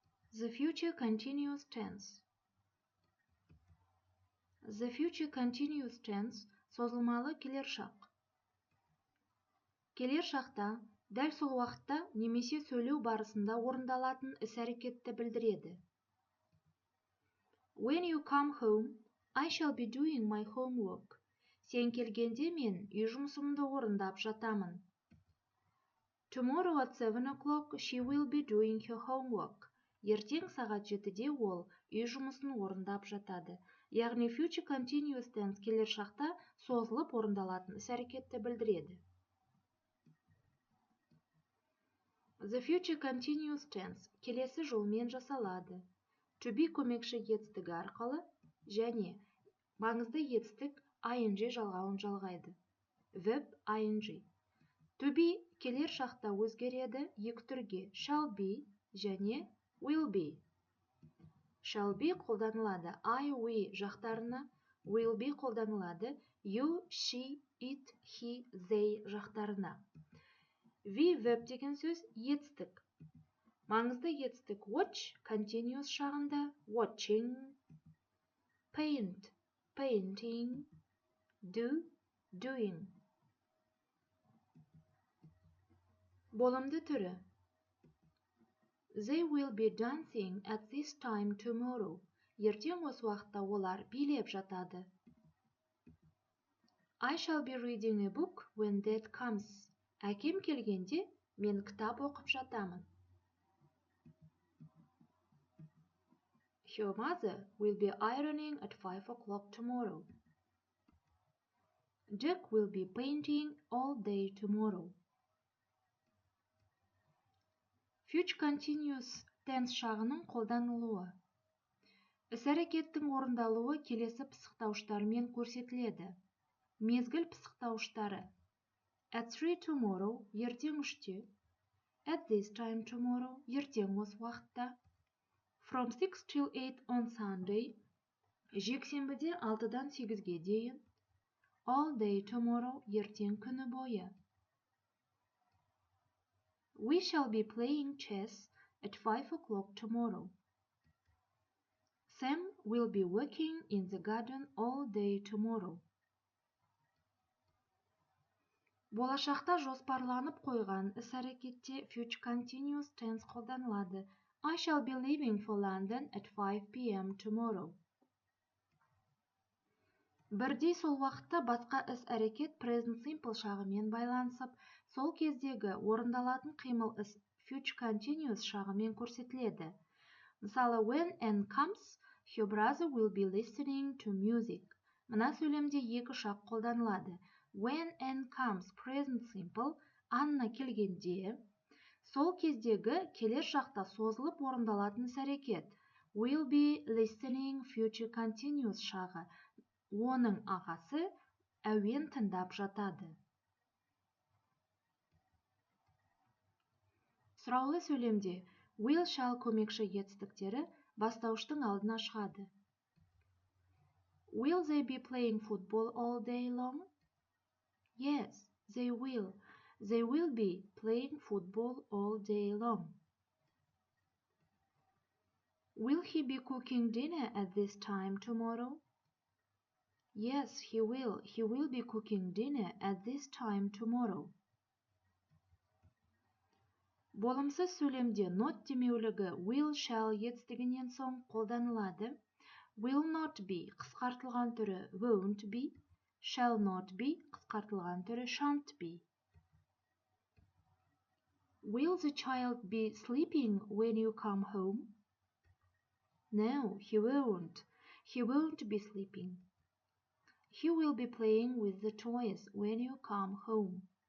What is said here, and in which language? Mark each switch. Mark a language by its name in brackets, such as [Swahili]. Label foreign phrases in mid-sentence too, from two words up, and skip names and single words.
[English] The future continuous tense. The future continuous tense [Kazakh] созылмалы келер шақ. Келер шақта дәл сол уақытта немесе сөйлеу барысында орындалатын іс-әрекетті білдіреді. [English] When you come home, I shall be doing my homework. [Kazakh] Сен келгенде мен үй жұмысымды орындап жатамын. [English] Tomorrow at 7 o'clock she will be doing her homework. [Kazakh] Ертең сағат 7-де ол үй жұмысын орындап жатады. Яғни [English] future continuous tense [Kazakh] келер шақта созылып орындалатын іс-әрекетті білдіреді. [English] The future continuous tense [Kazakh] келесі жолмен жасалады. [English] To be [Kazakh] көмекші етістігі арқылы және маңызды етістік ing жалғауын жалғайды. [English] Verb ing. To be [Kazakh] келер шақта өзгереді екі түрге [English] shall be [Kazakh] және [English] will be. Shall be [Kazakh] қолданылады [English] I, we [Kazakh] жақтарына, [English] will be [Kazakh] қолданылады [English] you, she, it, he, they [Kazakh] жақтарына. [English] We verb [Kazakh] деген сөз етістік. Маңызды етістік [English] watch continuous [Kazakh] шағында [English] watching, paint, painting, do, doing. [Kazakh] Болымды түрі. [English] They will be dancing at this time tomorrow. [Kazakh] Ертең осы уақытта олар билеп жатады. [English] I shall be reading a book when dad comes. [Kazakh] Әкем келгенде мен кітап оқып жатамын. [English] Her mother will be ironing at 5 o'clock tomorrow. Jack will be painting all day tomorrow. Future continuous tense [Kazakh] шағының қолданылуы. Іс-әрекеттің орындалуы келесі пысықтауыштармен көрсетіледі. Мезгіл пысықтауыштары. [English] At 3 tomorrow, [Kazakh] ертең 3-те. [English] At this time tomorrow, [Kazakh] ертең осы уақытта. [English] From 6 till 8 on Sunday, [Kazakh] жексенбіде 6-дан 8-ге дейін. [English] All day tomorrow, [Kazakh] ертең күні бойы. [English] We shall be playing chess at 5 o'clock tomorrow. Sam will be working in the garden all day tomorrow. [Kazakh] Болашақта жоспарланып қойған іс-әрекетте [English] future continuous tense [Kazakh] қолданылады. [English] I shall be leaving for London at 5 p.m. tomorrow. [Kazakh] Бірдей сол уақытта басқа іс-әрекет [English] present simple [Kazakh] шағымен байланысып, сол кездегі орындалатын қимыл іс [English] future continuous [Kazakh] шағымен көрсетіледі. Мысалы, [English] when Anne comes, her brother will be listening to music. [Kazakh] Мына сөйлемде екі шақ қолданылады. [English] When Anne comes present simple, [Kazakh] Анна келгенде, сол кездегі келер шақта созылып орындалатын іс-әрекет [English] will be listening future continuous [Kazakh] шағы. Оның ағасы әуен тыңдап жатады. Сұраулы сөйлемде [English] will shall [Kazakh] көмекші етістіктері бастауыштың алдына шығады. [English] Will they be playing football all day long? Yes, they will. They will be playing football all day long. Will he be cooking dinner at this time tomorrow? Yes, he will. He will be cooking dinner at this time tomorrow. [Kazakh] Болымсыз сөйлемде not демеулігі [English] will shall [Kazakh] етістігінен соң қолданылады. [English] Will not be [Kazakh] қысқартылған түрі [English] won't be, shall not be [Kazakh] қысқартылған түрі [English] shan't be. Will the child be sleeping when you come home? No, he won't. He won't be sleeping. He will be playing with the toys when you come home.